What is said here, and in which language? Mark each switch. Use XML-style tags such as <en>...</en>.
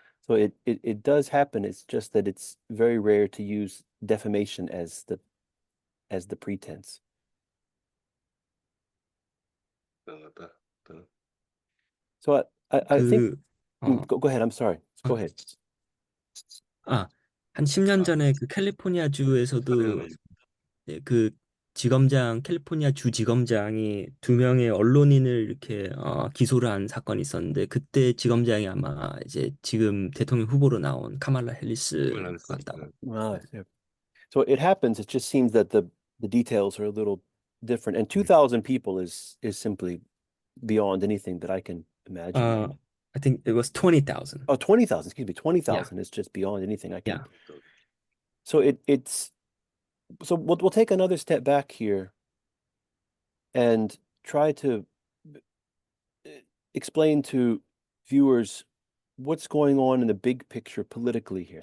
<en>So it does happen. It's just that it's very rare to use defamation as the pretense. So I think go ahead. I'm sorry. Go ahead.</en> <ko>한 10년 전에 그 캘리포니아주에서도 그 지검장 캘리포니아 주 지검장이 두 명의 언론인을 이렇게 기소를 한 사건이 있었는데 그때 지검장이 아마 이제 지금 대통령 후보로 나온 카말라 헬리스 헬리스. 같다고.</ko> <en>Ah, yeah. So it happens. It just seems that the details are a little different. And 2,000 people is simply beyond anything that I can imagine. I think it was 20,000. Oh, 20,000, excuse me, Yeah, 20,000 is just beyond anything I can. yeah. So it's so we'll take another step back here and try to explain to viewers what's going on in the big picture politically here.</en>